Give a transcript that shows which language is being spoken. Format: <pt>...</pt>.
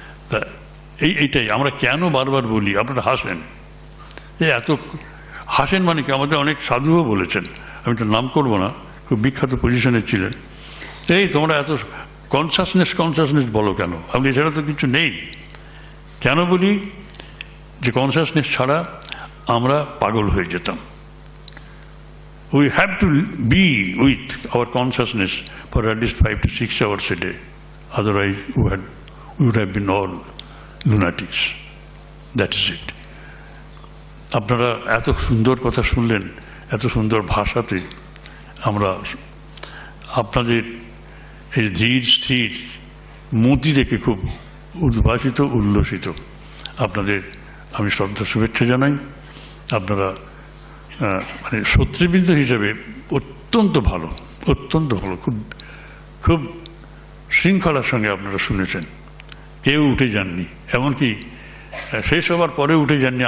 <bn>তা এইটাই আমরা কেন বারবার বলি, আপনারা হাসেন, এত হাসেন মানে কি, আমাদের অনেক সাধুও বলেছেন, আমি তো নাম করবো না, খুব বিখ্যাত পজিশনে ছিলেন, এই তোমরা এত কনসাসনেস বলো কেন, আপনি এছাড়া তো কিছু নেই। কেন বলি যে কনসাসনেস ছাড়া আমরা পাগল হয়ে যেতাম।</bn> <en>We have to be with our consciousness for at least 5 to 6 hours a day. Otherwise, we would have been all lunatics. That is it.</en> <bn>আপনারা এত সুন্দর কথা শুনলেন, এত সুন্দর ভাষাতে। আমরা আপনাদের এই ধীর স্থির মতি দেখে খুব উদ্ভাসিত, উল্লসিত। আপনাদের আমি শ্রদ্ধা শুভেচ্ছা জানাই। আপনারা মানে শ্রোতৃবৃন্দ হিসেবে অত্যন্ত ভালো, অত্যন্ত ভালো, খুব খুব শৃঙ্খলার সঙ্গে আপনারা শুনেছেন, কেউ উঠে যাননি, এমনকি শেষ হবার পরে উঠে যাননি।</bn>